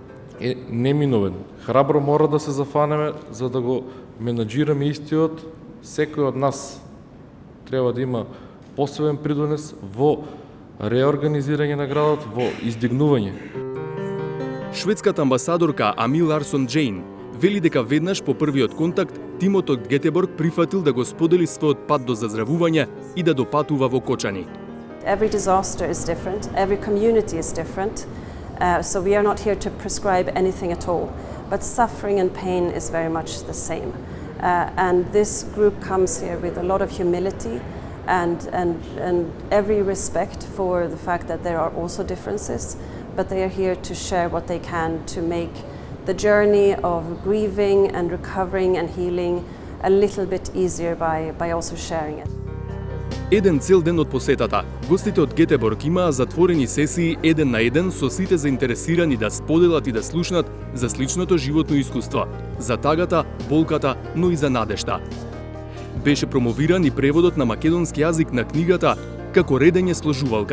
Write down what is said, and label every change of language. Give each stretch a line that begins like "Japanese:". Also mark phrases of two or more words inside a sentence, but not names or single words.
Macedonian: Храбро мора да се зафанеме за да го менаџираме истиот, секој од нас треба да има посебен придонес во реорганизирање на градот, во издигнување. Шведската амбасадорка Ами Ларсон Джейн вели дека веднаш по првиот контакт тимот од Гетеборг прифатил да го сподели својот пат до заздравување и да допатува во Кочани.
English: Every disaster is different, every community is different, so we are not here to prescribe anything at all, but suffering and pain is very much the same. And this group comes here with a lot of humility and every respect for the fact that there are also differences, but they are here to share what they can to make the journey of grieving and recovering and healing a little bit easier by also sharing it.
Macedonian: Еден цел ден од посетата, гостите од Гетеборг имаа затворени сесии еден на еден со сите заинтересирани да споделат и да слушнат за сличното животно искуство, за тагата, болката, но и за надежта. Беше промовиран и преводот на македонски јазик на книгата Како редење сложувалка.